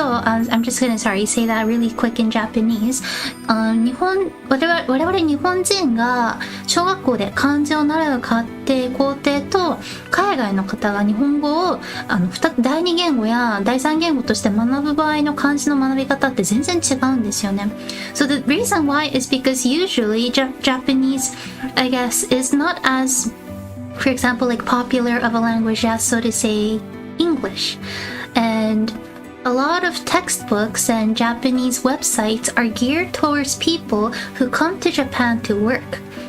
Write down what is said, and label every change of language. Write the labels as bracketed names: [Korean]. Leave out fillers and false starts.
[English] So, I'm just gonna say that really quick in Japanese. [Japanese] 我々日本人が小学校で漢字を習う工程と海外の方が日本語を第二言語や第三言語として学ぶ場合の漢字の学び方って全然違うんですよね。 [English] So the reason why is because usually Japanese, I guess, is not as, for example, like popular of a language as, so to say, English. And a lot of textbooks and Japanese websites are geared towards people who come to Japan to work.